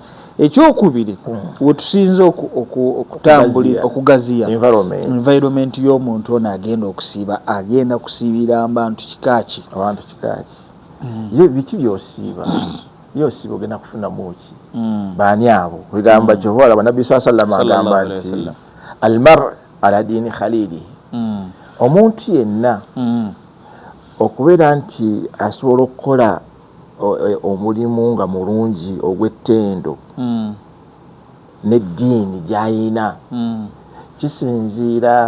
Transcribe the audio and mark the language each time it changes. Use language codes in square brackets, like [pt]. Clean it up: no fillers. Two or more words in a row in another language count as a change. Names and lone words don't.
[lg] Ekyokubiri wetusinze okutambulira okugaziya environment y'omuntu ono agenda kusiibira abantu kikaaki ye biki byosiiba ogenda kufuna muki baani abo bigamba kyobola banabbi [ar] صلى الله عليه وسلم [lg] agamba nti [ar] المرء على دين خليله [lg] omuntu yenna okubeera nti asobola okukola omulimu nga mulungi ogw'ettendo n'eddiini gy'ayina kisinziira